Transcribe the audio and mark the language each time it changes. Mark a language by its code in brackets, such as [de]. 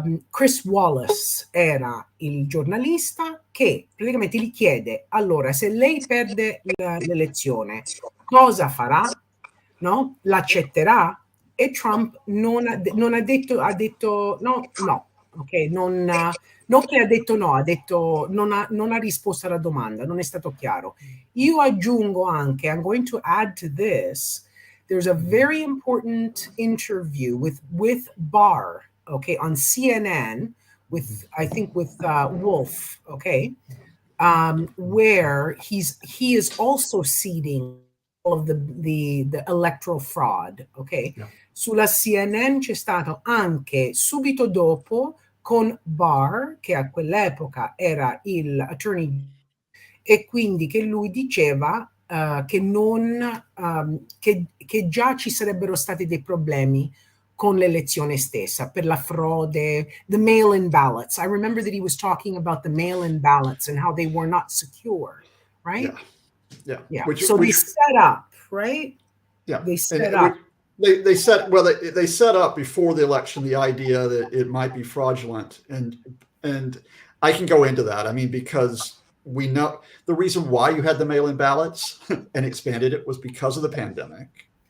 [it] Chris Wallace era il giornalista che praticamente gli chiede, allora, se lei perde l'elezione, cosa farà? No? L'accetterà? E Trump non ha detto no, ok? Non che ha detto no, ha detto non ha risposto alla domanda, non è stato chiaro. Io aggiungo anche, [en] I'm going to add to this, there's a very important interview with Barr, okay, on CNN with, I think with Wolf, okay, where he is also seeding all of the electoral fraud, okay? Yeah. [it] Sulla CNN c'è stato anche subito dopo con Barr, che a quell'epoca era il attorney, e quindi che lui diceva che già ci sarebbero stati dei problemi con l'elezione stessa, per la frode, [en] the mail-in ballots. I remember that he was talking about the mail-in ballots and how they were not secure, right? Yeah. They set up, right? Yeah. They set up. They set up before the election the idea that it might be fraudulent, and I can go into that. I mean, because we know the reason why you had the mail-in ballots and expanded it was because of the pandemic.